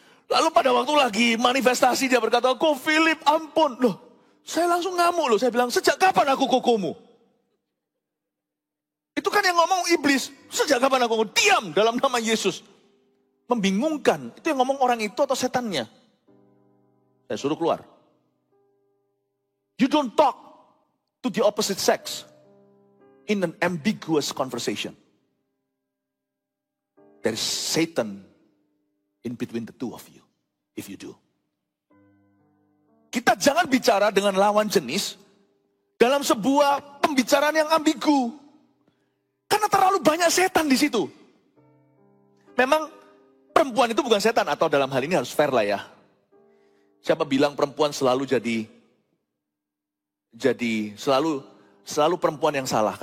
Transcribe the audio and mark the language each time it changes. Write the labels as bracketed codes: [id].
[id] Lalu pada waktu lagi manifestasi dia berkata, "Kok Philip, ampun." Loh, saya langsung ngamuk loh, saya bilang, "Sejak kapan aku kokomu?" Itu kan yang ngomong iblis, "Sejak kapan aku ngomong?" "Diam dalam nama Yesus." Membingungkan, itu yang ngomong orang itu atau setannya? Saya suruh keluar. [en] You don't talk to the opposite sex in an ambiguous conversation. There is Satan in between the two of you, if you do. [id] Kita jangan bicara dengan lawan jenis dalam sebuah pembicaraan yang ambigu. Karena terlalu banyak setan di situ. Memang perempuan itu bukan setan, atau dalam hal ini harus fair lah ya. Siapa bilang perempuan selalu selalu perempuan yang salah.